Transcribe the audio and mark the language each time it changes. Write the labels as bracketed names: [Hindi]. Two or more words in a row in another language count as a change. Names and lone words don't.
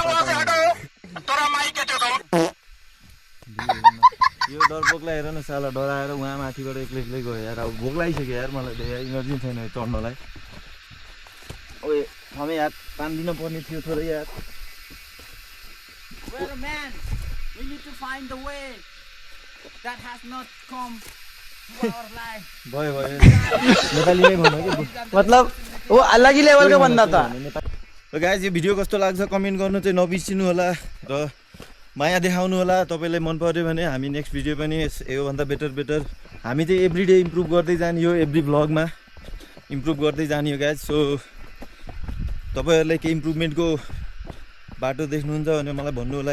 [Nepali] यो डरपोकलाई हेर न साला डराएर उहाँ माथिबाट एक्लै गयो यार अब भोक लागिसक्यो यार मलाई इनर्जी छैन चढ्नलाई ओए हमें यार तान्दिन पर्ने थियो थोरै यार [English] need to find the way that has not come to our life. [Nepali] भयो नेपालीमै भन्नु कि [Hindi] मतलब वो अलग ही लेवल का बंदा था. [Nepali] र गाइज यो भिडियो कस्तो लाग्छ कमेन्ट गर्नु चाहिँ नबिर्सिनु होला र माया देखाउनु होला. तपाईँलाई मन पर्यो भने हामी [English] next video [Nepali] पनि योभन्दा बेटर हामी चाहिँ [English] every day improve [Nepali] गर्दै जाने हो. एभ्री भ्लगमा इम्प्रुभ गर्दै जाने हो गाइज. सो तपाईँहरूलाई केही इम्प्रुभमेन्टको बाटो देख्नुहुन्छ भने मलाई भन्नु होला.